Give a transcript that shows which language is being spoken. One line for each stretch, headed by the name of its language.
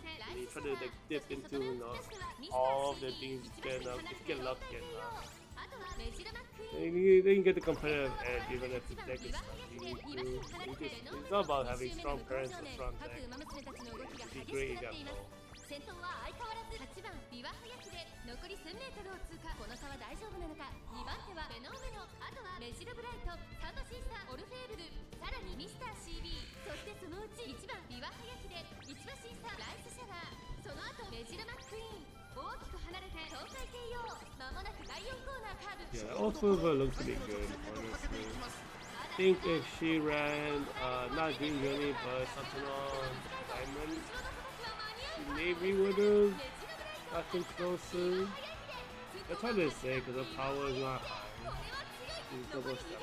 English: And you try to like dip into all of the things if you get lucky enough. And you can get the competitive edge even if the deck is stuck. It's all about having strong parents and strong deck. It'd be great you got both.
Japanese: 残り 1000m を通過。この差は大丈夫なのか。2番手はフェノメノ、あとはメジロブライト、サンドシーサー、オルフェーブル、さらにミスター CB、 そしてそのうち1番ビワハヤヒデ、1番シーサー、ライスシャワー、その後メジロマックイーン。大きく離れて東海帝王。まもなく第4コーナーカーブ。
English: Yeah, Ofova looks pretty good, honestly. I think if she ran not Dream Journey but Saturnal Diamond, she maybe would have gotten closer. It's hard to say because the power is not high. double stamina.